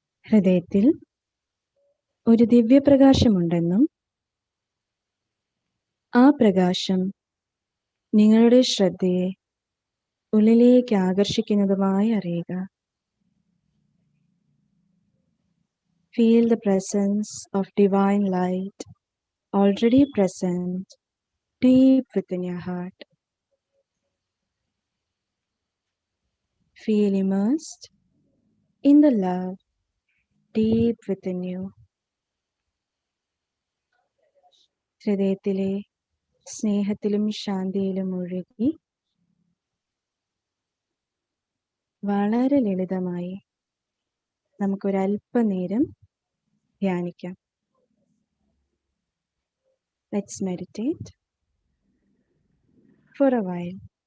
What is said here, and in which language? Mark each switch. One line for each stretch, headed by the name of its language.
Malayalam: ഹൃദയത്തിൽ ഒരു ദിവ്യപ്രകാശമുണ്ടെന്നും ആ പ്രകാശം നിങ്ങളുടെ ശ്രദ്ധയെ ഉള്ളിലേക്ക് ആകർഷിക്കുന്നതുമായി അറിയുക.
English: Feel the presence of divine light already present deep within your heart. Feel immersed in the love deep within you.
Malayalam: ഹൃദയത്തിലെ സ്നേഹത്തിലും ശാന്തിയിലും ഒഴുകി വളരെ ലളിതമായി നമുക്കൊരല്പനേരം ധ്യാനിക്കാം.
English: Let's meditate for a while.